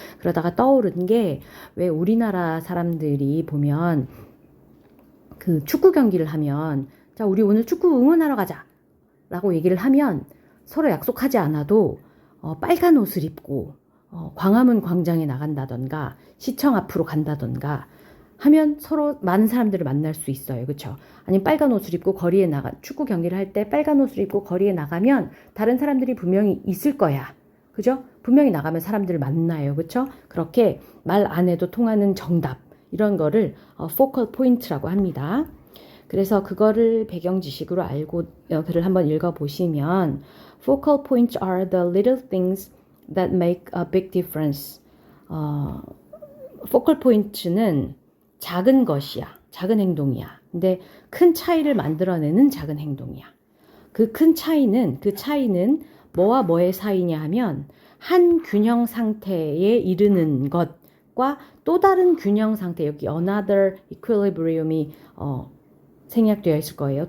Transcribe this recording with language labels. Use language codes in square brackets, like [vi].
[ko] 그러다가 떠오른 게 왜 우리나라 사람들이 보면 그 축구 경기를 하면 자, 우리 오늘 축구 응원하러 가자 라고 얘기를 하면 서로 약속하지 않아도 빨간 옷을 입고 광화문 광장에 나간다던가 시청 앞으로 간다던가 하면 서로 많은 사람들을 만날 수 있어요. 그렇죠? 아니면 빨간 옷을 입고 거리에 축구 경기를 할 때 빨간 옷을 입고 거리에 나가면 다른 사람들이 분명히 있을 거야. 그죠? 분명히 나가면 사람들을 만나요. 그렇죠? 그렇게 말 안 해도 통하는 정답 이런 거를 focal point라고 합니다. 그래서 그거를 배경 지식으로 알고 글을 한번 읽어보시면 [en] Focal points are the little things that make a big difference. [ko] focal point는 작은 것이야. 작은 행동이야. 근데 큰 차이를 만들어내는 작은 행동이야. 그 차이는 뭐와 뭐의 사이냐 하면 한 균형 상태에 이르는 것과 또 다른 균형 상태, 여기 [en] another equilibrium [ko] 이 생략되어 있을 거예요.